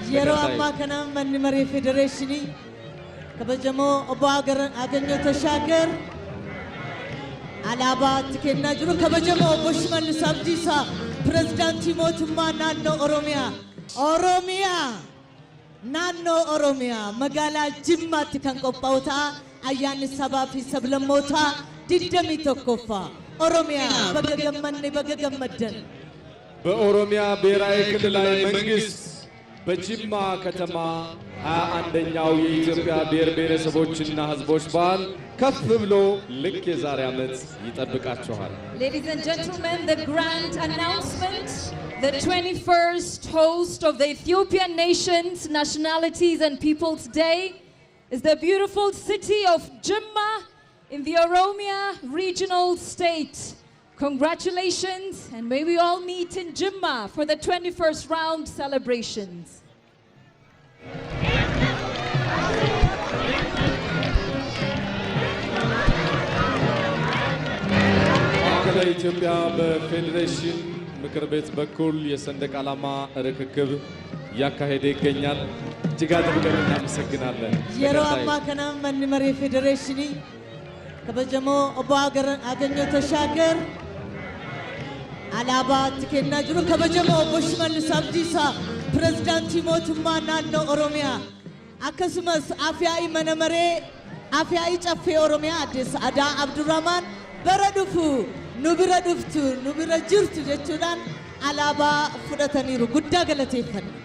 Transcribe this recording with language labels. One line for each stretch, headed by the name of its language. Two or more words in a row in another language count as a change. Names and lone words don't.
Oromo: yeroo ammaa kana manni maree federeeshinii kabajamoo obbo Aganyoo Tashaagar alaabaa kennaa jiru kabajamoo obbo Shimallis Abdiisaa pirezidaantii mootummaa naannoo Oromiyaa naannoo Oromiyaa magaalaa Jimmaatti kan qophaa'u ta'a ayyaanni sabaa fi sablammootaa 21ffaa Oromiyaa baga gammaddan
Amharic: በኦሮሚያ ብሔራዊ ክልላዊ መንግስት በጅማ ከተማ 21ኛው የኢትዮጵያ ብሔር ብሔረሰቦችና ሕዝቦች በዓል ከፍ ብሎ ልክ የዛሬ ዓመት ይጠብቃችኋል።
English: Ladies and gentlemen, the grand announcement, the 21st host of the Ethiopian Nations, Nationalities and Peoples Day is the beautiful city of Jimma in the Oromia regional state. Congratulations, and may we all meet in Jimma for the 21st round celebrations.
Amharic: ማዕከላዊ ኢትዮጵያ በፌዴሬሽን ምክር ቤት በኩል የሰንደቅ ዓላማ ርክክብ ያካሄደ ይገኛል። እጅግ አድርገን እናመሰግናለን።
Oromo: yeroo ammaa kana manni maree federeeshinii kabajamoo obbo Aganyoo Tashaagar alaabaa kennaa jiru kabajamoo obbo Shimallis Abdiisaa pirezidaantii mootummaa naannoo Oromiyaa akkasumas afyaa'ii mana maree afyaa'ii caffee Oromiyaa adde Sa'aadaa Abdurrahmaan bara dhufu nu bira dhuftu nu bira jirtu jechuudhaan alaabaa fudhataniiru guddaa galateeffanna.